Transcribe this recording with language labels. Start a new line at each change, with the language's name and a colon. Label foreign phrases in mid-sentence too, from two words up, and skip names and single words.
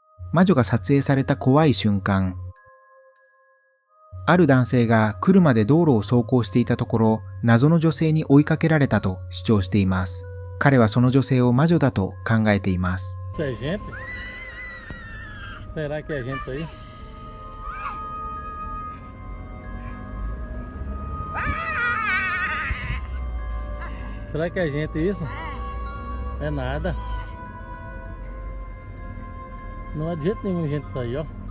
Japanese: 魔女が撮影された怖い瞬間。ある男性が車で道路を走行していたところ、謎の女性に追いかけられたと主張しています。彼はその女性を魔女だと考えています。
Portuguese: Isso é gente? Será que é gente aí? Será que é gente isso? É nada. Não é de jeito nenhum gente isso aí, ó.